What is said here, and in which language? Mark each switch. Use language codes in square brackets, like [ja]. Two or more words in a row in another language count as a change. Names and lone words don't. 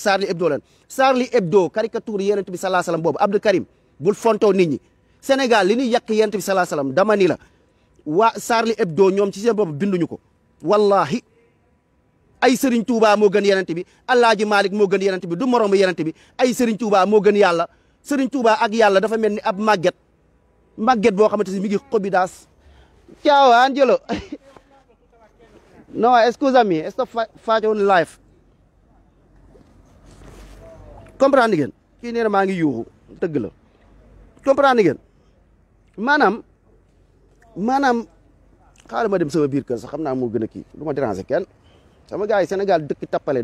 [wo] Charlie Hebdo lan Charlie Hebdo caricature yonent bi [ar] صلاة سلام [wo] boobu Abdou Karim bul fontoo nit ñi Sénégal li ñuy yàq yonent bi [ar] صلاة سلام [wo] dama ni la waa Charlie Hebdo ñoom ci seen bopp binduñu ko wallahi ay Serigne Touba moo gën yonent bi Alaaji Malick moo gën yonent bi du moromu yonent bi ay Serigne Touba moo gën yàlla Serigne Touba ak yàlla dafa mel ni ab màgget boo xamante ni mi ngi xobi daas [it] ciao Angelo no scusami sto faccio un live [wo] comprendre ngeen kii nee na maa ngi yuuxu dëgg la comprendre ngeen maanaam xaaral ma dem sama biir kër sax xam naa moo gën a kii du ma déranger kenn sama gars yi Sénégal dëkk tappale